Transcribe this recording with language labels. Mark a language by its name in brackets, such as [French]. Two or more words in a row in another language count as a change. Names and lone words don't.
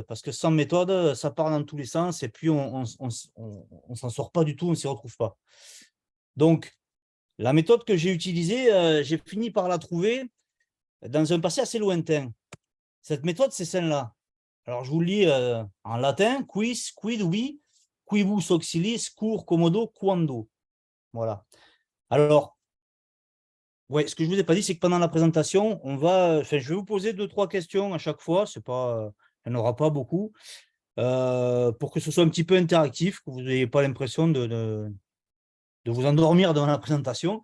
[French] Parce que sans méthode, ça part dans tous les sens et puis on s'en sort pas du tout, on ne s'y retrouve pas. Donc, la méthode que j'ai utilisée, j'ai fini par la trouver dans un passé assez lointain. Cette méthode, c'est celle-là. Alors, je vous le lis en latin: [Latin] quis, quid, oui, quibus auxiliis, cur, commodo, quando. [French] Voilà. Alors, ouais, ce que je ne vous ai pas dit, c'est que pendant la présentation, je vais vous poser 2, 3 questions à chaque fois. C'est pas, il n'y en aura pas beaucoup, pour que ce soit un petit peu interactif, que vous n'ayez pas l'impression de vous endormir devant la présentation.